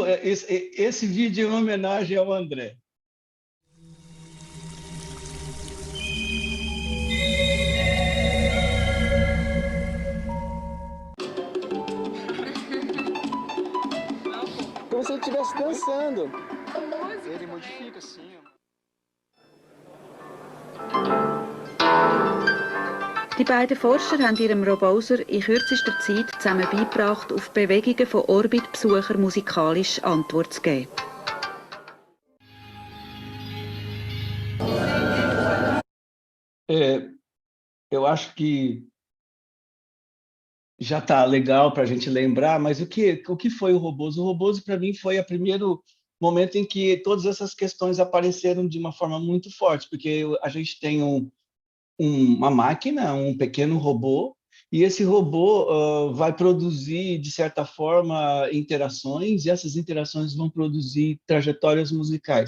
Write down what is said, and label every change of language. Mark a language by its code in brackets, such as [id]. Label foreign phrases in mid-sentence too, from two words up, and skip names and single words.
[pt] Esse vídeo é uma homenagem ao André. Como se ele estivesse dançando. Ele modifica, sim. [de] Die beiden Forscher haben ihrem Roboser in kürzester Zeit zusammen beigebracht, auf Bewegungen von Orbitbesuchern musikalisch Antwort zu geben. [pt] Eu acho que já está legal para a gente lembrar, mas o que foi o Roboso? O Roboso, para mim, foi o primeiro momento em que todas essas questões apareceram de uma forma muito forte, porque a gente tem uma máquina, um pequeno robô, e esse robô vai produzir, de certa forma, interações, e essas interações vão produzir trajetórias musicais.